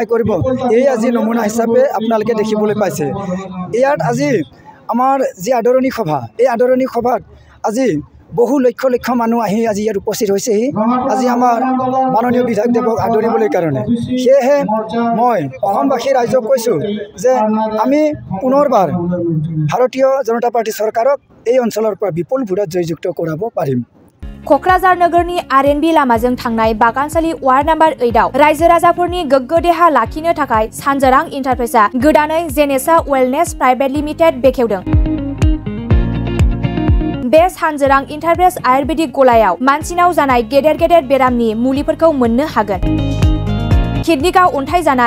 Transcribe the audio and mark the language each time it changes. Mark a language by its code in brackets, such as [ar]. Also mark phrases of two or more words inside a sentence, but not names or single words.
[as] কৰিব এই আজি নমুনা হিচাপে আপোনালোকে দেখিবলৈ পাইছে ইয়াত আজি আমাৰ যি আদৰণি সভা এই আদৰণি সভাত আজি বহু লক্ষ লক্ষ মানুহ আহি আজি ইয়াত উপস্থিত হৈছেহি আজি আমাৰ মাননীয় বিধায়ক দেৱক আদৰিবলৈ কাৰণে সেয়েহে মই অসমবাসী ৰাইজক কৈছোঁ যে আমি পুনৰবাৰ ভাৰতীয় জনতা পাৰ্টি চৰকাৰক এই অঞ্চলৰ পৰা বিপুল ভোটত জয়যুক্ত কৰাব পাৰিম [brx] क'क्राझार नगरनि आरएनबी लामाजों थांनाय बागानसालि वार्ड नम्बर 8 आव रायजो राजाफोरनि गोग्गो देहा लाखिनो थाखाय सानजारां इन्टारप्राइजआ गोदानै जेनेसा वेलनेस प्राइभेट लिमिटेड बेखेवदों बे सानजारां इन्टारप्राइज आयुर्वेदिक गलायाव मानसिनाव जानाय गेदेर गेदेर बेरामनि मुलिफोरखौ मोननो हागोन किडनिकाव अन्थाइ जानाय